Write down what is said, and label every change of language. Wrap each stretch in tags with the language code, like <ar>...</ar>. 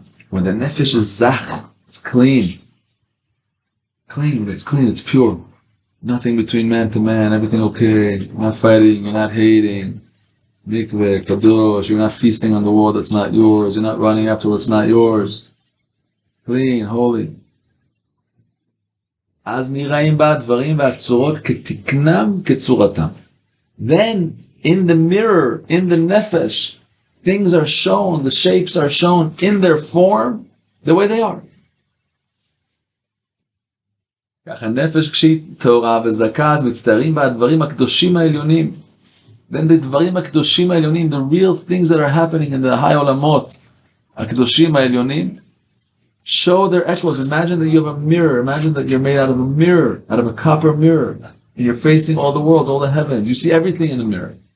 <en>When the nefesh is zach, it's clean. It's pure. Nothing between man to man, everything okay. You're not fighting, you're not hating. Mikveh, kadosh, you're not feasting on the world that's not yours, you're not running after what's not yours. Clean, holy.</en> <he>אז נראים בה הדברים והצורות כתקנם כצורתם.</he> <en>Then, in the mirror, in the nefesh, things are shown, the shapes are shown in their form, the way they are.</en> <he>ככה נפש כשהיא טהורה וזכה, אז מצטערים בה הדברים הקדושים העליונים.</he> <en>Then the</en> <he>דברים הקדושים העליונים,</he> <en>the real things that are happening in the high olamot,</en> <he>הקדושים העליונים,</he> <en>show their echoes. Imagine that you have a mirror. Imagine that you're made out of a mirror, out of a copper mirror. And you're facing all the worlds, all the heavens. You see everything in the mirror.</en>